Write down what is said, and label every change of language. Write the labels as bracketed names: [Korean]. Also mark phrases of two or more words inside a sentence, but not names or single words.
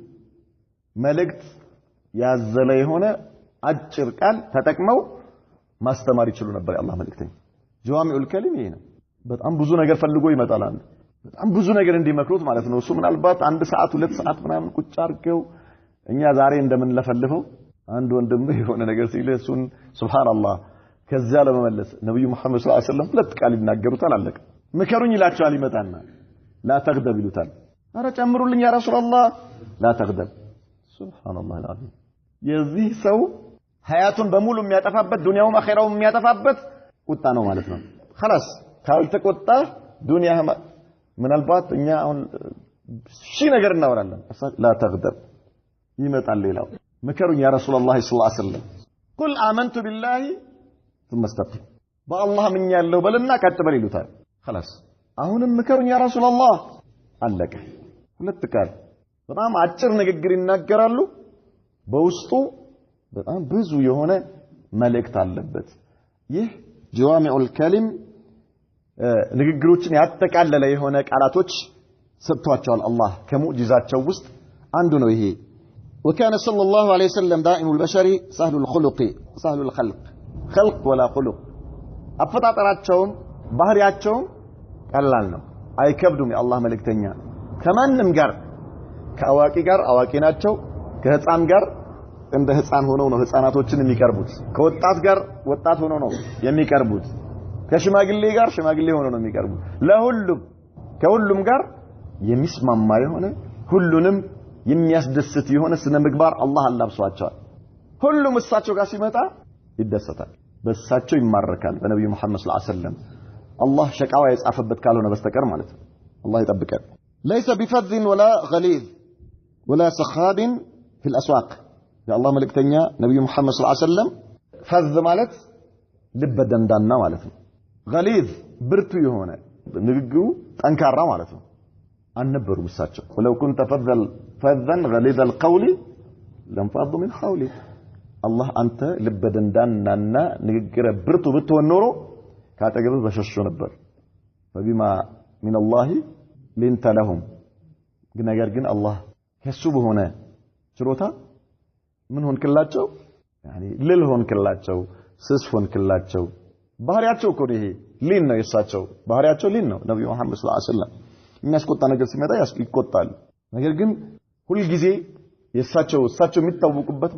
[Amharic] መልእክት ያዘለ የሆነ አጭር ቃል ተጠቅመው ማስተማር ይችላሉ ነበር የአላህ መልእክተኛ [Arabic] جوامع الكلم [Amharic] ይሄ ነው በጣም ብዙ ነገር ፈልጎ ይመጣል በጣም ብዙ ነገር እንዲመክሩት ማለት ነው እሱ ምናልባት 1 ሰዓት 2 ሰዓት ምናምን ቁጭ አድርገው እኛ ዛሬ እንደምንለፈልፈው አንድ ወንድም የሆነ ነገር ሲል እሱን ሱብሃንአላህ ከዛ ለመመለስ ነብዩ መሐመድ [Arabic] صلى الله عليه وسلم [Amharic] ሁለት ቃል ይናገሩታል አለቀ ምከሩኝ ይላቸዋል ይመጣና [Arabic] لا تغضب [Amharic] ይሉታል አረ ጨምሩልኝ [Arabic] يا رسول الله لا تغضب سبحان الله العظيم [Amharic] የዚህ ሰው ሀያቱን በሙሉ የሚያጠፋበት ዱንያውም አኺራውም የሚያጠፋበት ቁጣ ነው ማለት ነው خلاص ካልተቆጣ ዱንያ ምናልባት እኛ አሁን ሺ ነገር እናወራለን [Arabic] لا تغضب [Amharic] ይመጣል ሌላው ምከሩኝ [Arabic] يا رسول الله صلى الله عليه وسلم قل آمنت بالله ثم استقم [Amharic] በአላህ ምን ያለው በልና ቀጥበል ይሉታል خلاص አሁንም ምከሩኝ [Arabic] يا رسول الله [Amharic] አለቀ ሁለት ቃል በጣም አጭር ንግግር ይናገራሉ በውስጡ በጣም ብዙ የሆነ መልእክት አለበት ይህ [Arabic] جوامع الكلم [Amharic] ንግግሮችን ያጠቃለለ የሆነ ቃላቶች ሰጥቷቸዋል አላህ ከሙዕጂዛቸው ውስጥ አንዱ ነው ይሄ [Arabic] وكان صلى الله عليه وسلم دائم البشر سهل الخلق سهل الخلق خلق ولا خلق [Amharic] አፈጣጠራቸውም ባህሪያቸውም ቀላል ነው አይከብዱም የአላህ መልእክተኛ ከማንም ጋር ከአዋቂ ጋር አዋቂ ናቸው ከህፃን ጋር እንደ ህፃን ሆነው ነው ህፃናቶችን የሚቀርቡት ከወጣት ጋር ወጣት ሆነው ነው የሚቀርቡት ከሽማግሌ ጋር ሽማግሌ ሆነው ነው የሚቀርቡት ለሁሉም ከሁሉም ጋር የሚስማማ የሆነ ሁሉንም የሚያስደስት የሆነ ስነ ምግባር አላህ አላብሷቸዋል ሁሉም እሳቸው ጋር ሲመጣ ይደሰታል በእሳቸው ይማረካል በነብዩ መሐመድ [Arabic] صلى الله عليه وسلم [Amharic] አላህ ሸቃዋ የጻፈበት ካልሆነ በስተቀር ማለት ነው አላህ ይጠብቀን [Arabic] ليس بفذ ولا غليظ ولا سخاب في الأسواق يا الله ملكتنيا نبي محمد صلى الله عليه وسلم فذ مالت [Amharic] ልበ ደንዳና ማለት ነው غليظ ብርቱ የሆነ ንግግሩ ጠንካራ ማለት ነው አልነበሩም እሳቸው [Arabic] ولو كنت فذا غليظ القول لانفضوا من حولك الله [Amharic] አንተ ልበ ደንዳናና ንግግረ ብርቱ ብትሆን ኖሮ ካጠገብህ በሸሹ ነበር [Arabic] فبما من الله لنت [Amharic] لهم ነገር ግን አላህ ከሱ በሆነ ችሎታ ምን ሆንክላቸው يعني ልል ሆንክላቸው ስስ ሆንክላቸው ባህሪያቸው እኮ ይሄ ሊን ነው የሳቸው ባህሪያቸው ሊን ነው ነብዩ መሐመድ [Arabic] صلى الله عليه وسلم [Amharic] የሚያስቆጣ ነገር ሲመጣ ይቆጣሉ ነገር ግን ሁሉ ጊዜ የሳቸው የሚታወቁበት